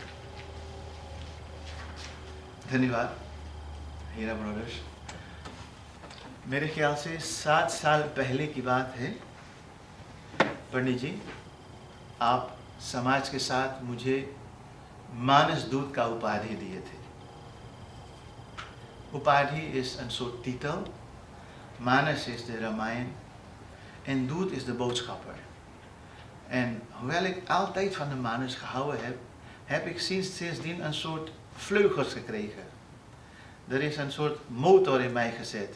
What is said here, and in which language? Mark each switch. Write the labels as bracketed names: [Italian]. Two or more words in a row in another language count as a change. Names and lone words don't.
[Hindi] धन्यवाद हीरा ब्रदर्स। मेरे ख्याल से 7 साल पहले की बात है, पंडित जी आप समाज के साथ मुझे मानस दूत का उपाधि दिए थे। [Dutch] Upadhi is een soort titel. Manas is de Ramayana en Doet is de boodschapper. En hoewel ik altijd van de Manas gehouden heb, heb ik sindsdien een soort vleugels gekregen. Er is een soort motor in mij gezet.